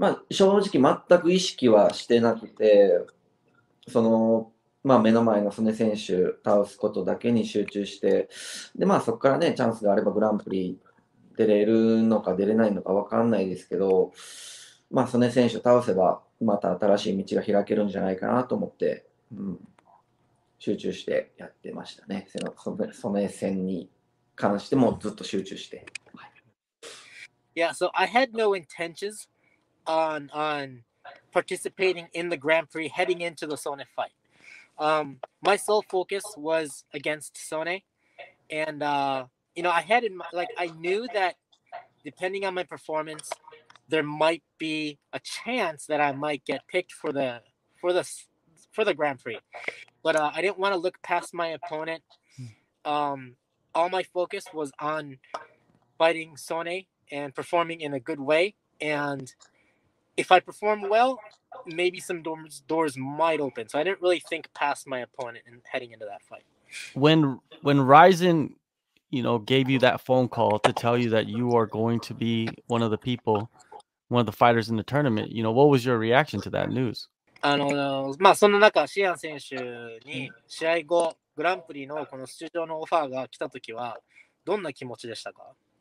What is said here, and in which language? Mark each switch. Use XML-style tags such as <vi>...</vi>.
<ja>正直全く意識はしてなくて、目の前の曽根選手倒すことだけに集中して、でそこからねチャンスがあればグランプリ出れるのか出れないのか分かんないですけど、曽根選手を倒せばまた新しい道が開けるんじゃないかなと思って、集中してやってましたね。曽根戦に関してもずっと集中して。</ja> <en>Yeah, so I had no intentions on participating in the Grand Prix heading into the Sone fight. My sole focus was against Sone, and I had I knew that depending on my performance, there might be a chance that I might get picked for the Grand Prix, but I didn't want to look past my opponent. All my focus was on fighting Sone and performing in a good way, and if I perform well, maybe some doors might open. So I didn't really think past my opponent and heading into that fight. When Rizin, gave you that phone call to tell you that you are going to be one of the fighters in the tournament, what was your reaction to that news?</en> <ja>その中、シアン選手に試合後、グランプリのこの出場のオファーが来たときは、どんな気持ちでしたか？</ja>